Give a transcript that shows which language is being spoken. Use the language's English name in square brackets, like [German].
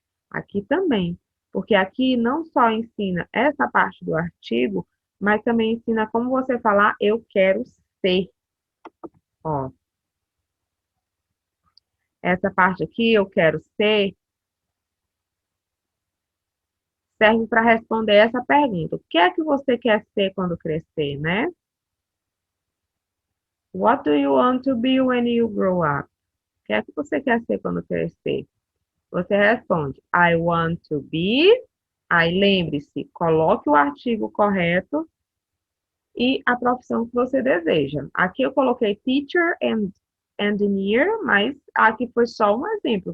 [Portuguese] Aqui também, porque aqui não só ensina essa parte do artigo, mas também ensina como você falar eu quero ser, ó. Essa parte aqui, eu quero ser, serve para responder essa pergunta. O que é que você quer ser quando crescer, né? [English] What do you want to be when you grow up? [Portuguese] O que é que você quer ser quando crescer? Você responde, I want to be. Aí lembre-se, coloque o artigo correto e a profissão que você deseja. Aqui eu coloquei teacher and engineer, mas aqui foi só um exemplo.